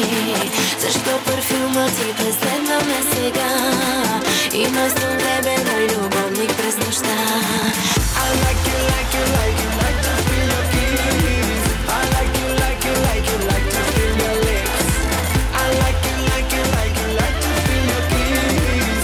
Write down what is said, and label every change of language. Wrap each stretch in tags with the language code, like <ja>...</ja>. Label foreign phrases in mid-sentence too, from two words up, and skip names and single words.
<bg>Защо парфюма ти преследва ме сега? И вместо тебе мой любовник през нощта.</bg> <en>I like you, like you, like you, like to feel your kiss. I like you, like you, like you, like to feel your lips. I like you, like you, like you, like to feel your kiss.</en>